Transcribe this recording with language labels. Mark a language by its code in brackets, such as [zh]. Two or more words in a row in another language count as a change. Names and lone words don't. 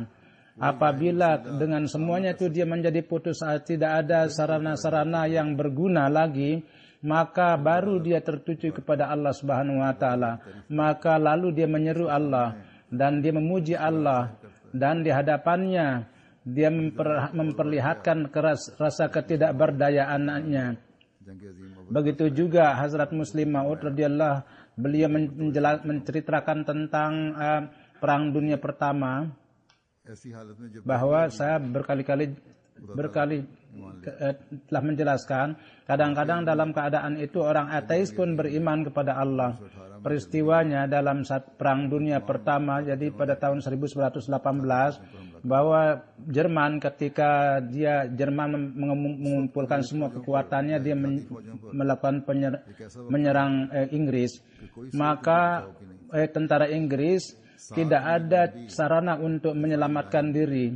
[id] Apabila dengan semuanya itu dia menjadi putus asa, tidak ada sarana-sarana yang berguna lagi, maka baru dia tertuju kepada Allah [ar] سبحانه وتعالى. [id] Maka lalu dia menyeru Allah dan dia memuji Allah, dan di hadapannya dia memperlihatkan rasa ketidakberdayaannya. [ur] جنگ عظیم [id] Begitu juga Hazrat Muslim Maud radhiyallahu, beliau menceritakan tentang perang dunia pertama, [ur] ایسی حالت میں جب [id] bahwa saya berkali telah menjelaskan, kadang-kadang dalam keadaan itu orang ateis pun beriman kepada Allah. Peristiwanya dalam perang dunia pertama, jadi pada tahun 1918, bahwa Jerman ketika Jerman mengumpulkan semua kekuatannya, dia melakukan menyerang Inggris, maka tentara Inggris tidak ada sarana untuk menyelamatkan diri.